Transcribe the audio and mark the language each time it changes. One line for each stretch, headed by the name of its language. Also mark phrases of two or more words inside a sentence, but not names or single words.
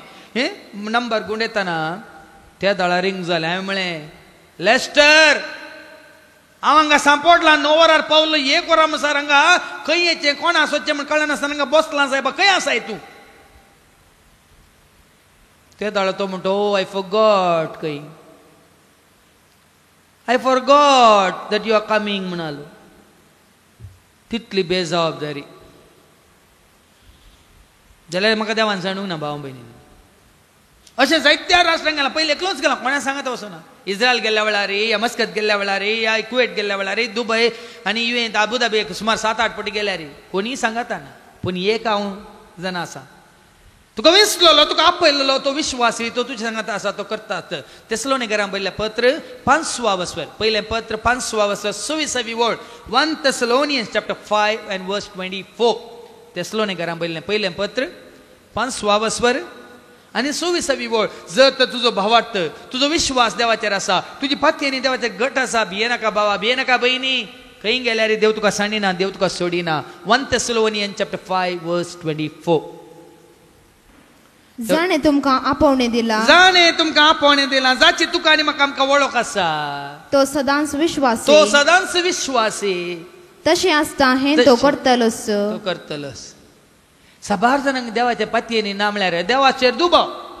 Konkani: हें नंबर गुंडयतना त्या दळा रिंग जालें. हांवें म्हळें लेस्टर हांव हांगा सांपोडला 9 वरार पावलो 1 वरां म्हणसर हांगा खंय येचें कोणा आसोचें म्हण कळनासतना हांगा बसलां सायबा खंय आसाय तूं. ते दळा तो म्हणतो
English: I forgot
Konkani: खंय
English: I forgot that you are coming
Konkani: म्हणालो. तितली बेजबाबदारी जाल्यार म्हाका देवान सांडूंक ना भाव भयणीन. अशें जायत्या राष्ट्रांक गेलां. पयलीं एकलोच गेला, कोणा सांगता वचना. इस्रायल गेल्ल्या वेळार या मस्कत गेल्ल्या वेळार या कुवेट गेल्ल्या वेळार दुबय आनी युएन आबुधाबी सुमार 7-8 फावटी गेल्यार कोणी सांगता ना. पूण एक हांव जाणा आसा, तुका विसरलो, तुका आपयल्लो तो विश्वासी, तो तुजे सांगता आसा, तो करतात. तेसलोनिकरांक पयलें पत्र 5 वचर, पयलें पत्र 5 वचर 26 वळ
English: 1 Thessalonians chapter 5 and verse 24.
Konkani: तेसलोनिकरांक पयलें पत्र 5 वचर आनी 26 वळ. जर तर तुजो भावार्थ, तुजो विश्वास देवाचेर आसा, तुजी पातयेनी देवाचेर घट आसा, भियेनाका भावा, भियेनाका भयणी, खंय गेल्यार देव तुका सांडिना, देव तुका सोडिना.
English: 1 Thessalonians chapter 5 verse 24.
Konkani: जाणें तुमकां आपोवणें दिला, जाणें तुमकां आपोवणें दिलां, जाची तुका आनी म्हाका आमकां वळख आसा. तो सदांच विश्वासी, तो सदांच विश्वासी. तशें आसता हें तो करतलोच. तो करतलोच. साबार जाणांक देवाच्या पातयेनी ना म्हळ्यार देवाचेर दुबाव.